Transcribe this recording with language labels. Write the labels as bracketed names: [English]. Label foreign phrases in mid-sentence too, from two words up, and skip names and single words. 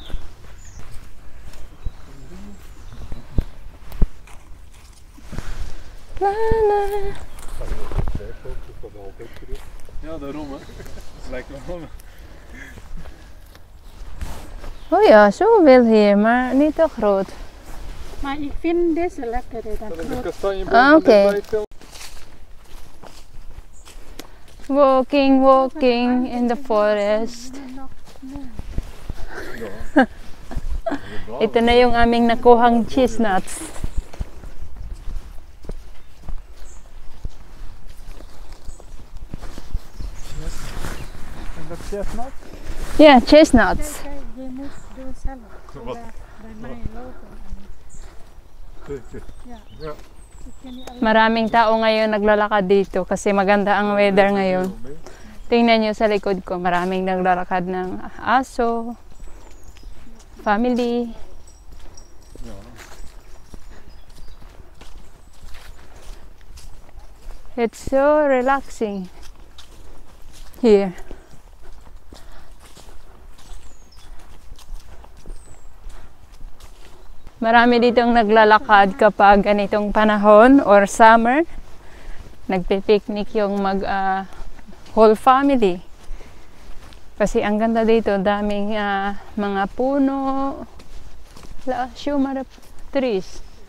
[Dutch] Ja, daarom hè. Lijkt wel. Oh ja, zoveel hier, maar niet te groot. Maar ik vind deze lekkerder dan Dat is een groot. kastanjeboom. Ah, oké. Bij film. [English] Walking in the forest. [Filipino] Ito na yung aming nakuhang chestnuts. [Dutch] En dat chestnut? [English] Yeah, chestnuts. [Dutch] Kijk, je moet doen zelf. Wat? Bij mij lopen. Ja. Ja. Ik ken niet alleen. [Filipino] Maraming tao ngayon naglalakad dito kasi maganda ang weather ngayon. Tingnan nyo sa likod ko, maraming naglalakad ng aso, family. [English] It's so relaxing here. [Filipino] Marami ditong naglalakad kapag ganitong panahon or summer. Nagpipiknik yung [English] whole family. [Filipino] Kasi ang ganda dito, daming mga puno, shumara trees.